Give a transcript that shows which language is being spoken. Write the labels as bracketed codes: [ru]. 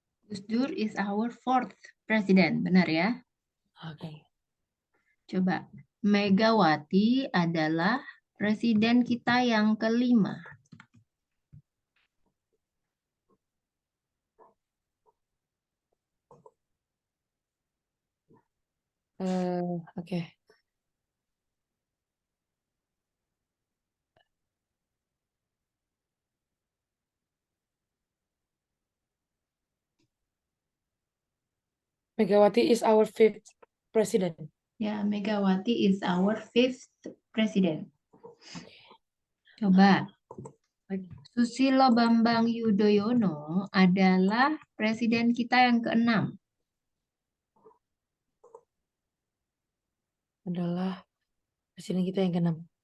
[en] Gus Dur is our fourth president. [id] Benar ya? Oke. Coba. Megawati adalah presiden kita yang kelima. Oke. [en] Megawati is our fifth president. Ya, Megawati is our fifth president. Oke. [id] Coba. Lagi Susilo Bambang Yudhoyono adalah presiden kita yang keenam. adalah presiden kita yang keenam.